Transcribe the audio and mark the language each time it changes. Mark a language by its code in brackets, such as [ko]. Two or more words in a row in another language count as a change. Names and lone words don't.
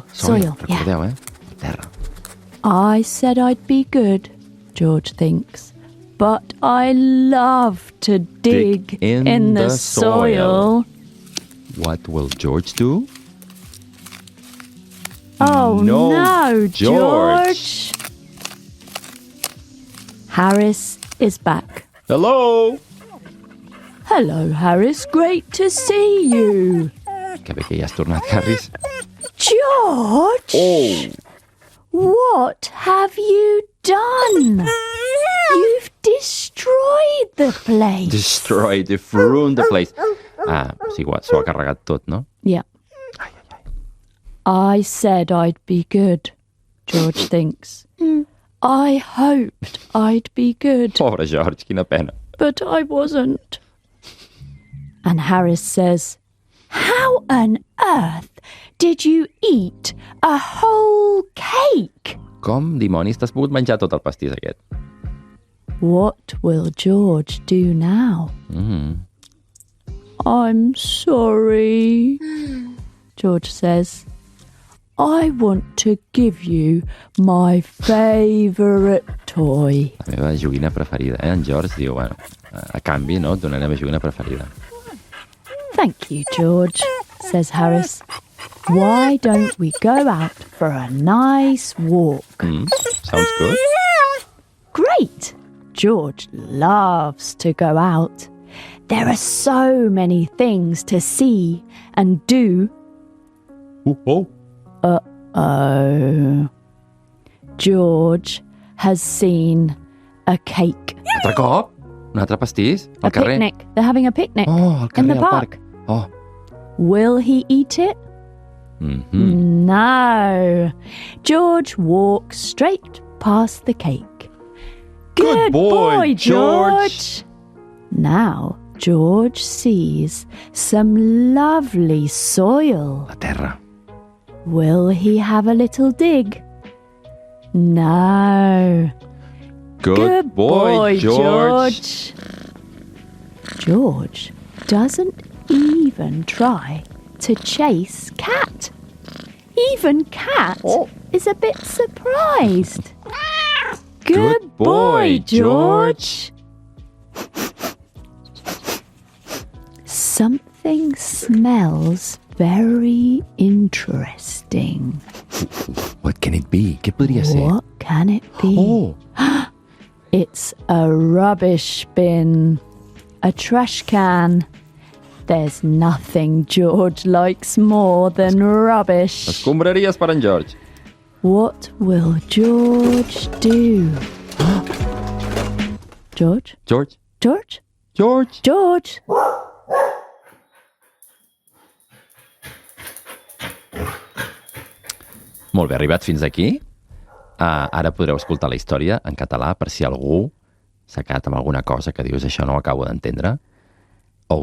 [en] soil, [ca] recordeu, eh? Terra. [en] I said I'd be good, George thinks, but I love to dig in the soil. What will George do? Oh no, George! Harris is back. Hello! Hello, Harris. Great to see you. [ca] Que bé que ja has tornat, Harris. [en] George! Oh! What have you done? You've destroyed the place. Destroyed, you've ruined the place. [ca] Sí, s'ho ha carregat tot, no? [en] Yeah. I said I'd be good, George thinks. I hoped I'd be good. [ca] Pobre George, quina pena. [en] But I wasn't. And Harris says, how on earth did you eat a whole cake? [ca] Com dimonis t'has pogut menjar tot el pastís aquest? [en] What will George do now? I'm sorry, George says. I want to give you my favourite toy. [ca] La meva joguina preferida, eh? En George diu, bueno, a canvi, no? Et donaré la meva joguina preferida. [en] Thank you, George, says Harris. Why don't we go out for a nice walk? Sounds good. Great! George loves to go out. There are so many things to see and do. Oh. Uh-oh. George has seen a cake. [ca] Altre cop? Un altre pastís? Al A carrer? [en] picnic. They're having a picnic [ca] Oh, al carrer, [en] in the [ca] al [en] park. Oh. Will he eat it? No. George walks straight past the cake. Good boy, George. Now George sees some lovely soil. La terra. Will he have a little dig? No. Good boy, George. George doesn't even try to chase Cat. Even Cat is a bit surprised. Good boy, George. Something smells very interesting. What can it be? [ca] Què podria ser? [en] What can it be? Oh! It's a rubbish bin. A trash can. There's nothing George likes more than rubbish. [ca] Escombraries per en George. [en] What will George do? George? George? George? George? George? [ca] Molt bé, arribat fins aquí. Ara podreu escoltar la història en català per si algú s'ha quedat amb alguna cosa que dius això no ho acabo d'entendre.